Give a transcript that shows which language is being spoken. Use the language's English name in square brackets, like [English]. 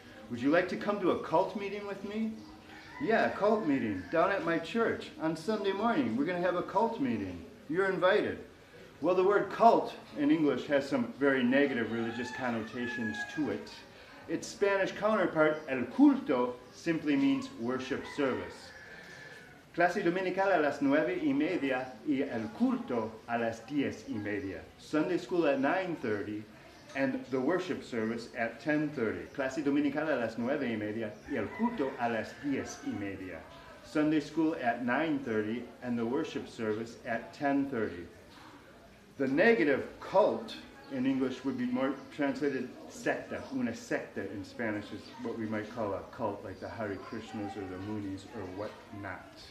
[English] Would you like to come to a cult meeting with me? Yeah, a cult meeting down at my church on Sunday morning. We're going to have a cult meeting. You're invited. Well, the word cult in English has some very negative religious connotations to it. Its Spanish counterpart, el culto, simply means worship service. [Spanish] Clase dominical a las 9:30 y el culto a las 10:30. [English] Sunday school at 9:30 and the worship service at 10:30. [Spanish] Clase dominical a las 9:30 y el culto a las 10:30. [English] Sunday school at 9:30 and the worship service at 10:30. The negative cult in English would be more translated secta. Una secta in Spanish is what we might call a cult, like the Hare Krishnas or the Moonies or whatnot.